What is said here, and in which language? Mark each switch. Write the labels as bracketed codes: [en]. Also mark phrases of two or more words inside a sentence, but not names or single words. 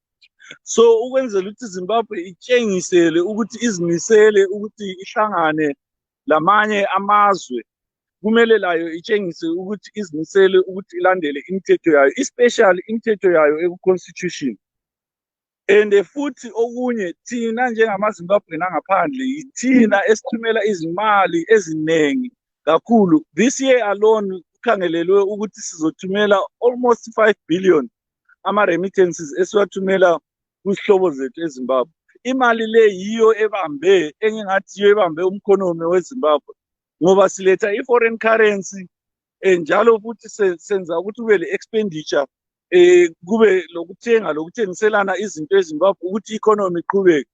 [nd] So ukwenzela ukuthi iZimbabwe itshengisele ukuthi izimisele ukuthi ihlangane lamanye amazwe, kumele layo itshengise ukuthi izimisele ukuthi ilandele imithetho yayo, especially imithetho yayo eku-constitution. And futhi okunye thina njengamaZimbabwe nangaphandle yithina esithumela izimali eziningi kakhulu. [en] This year alone [nd] kukhangelelwe ukuthi sizothumela almost 5 billion ama-remittances esiwathumela kuzihlobo zethu eZimbabwe. Imali le yiyo ebambe engingathi yiyo ebambe umkhonomi weZimbabwe ngoba siletha i- [en] foreign currency [nd] njalo futhi senza ukuthi kube le-expenditure kube lokuthengiselana izinto eZimbabwe ukuthi i-economy iqhubeke.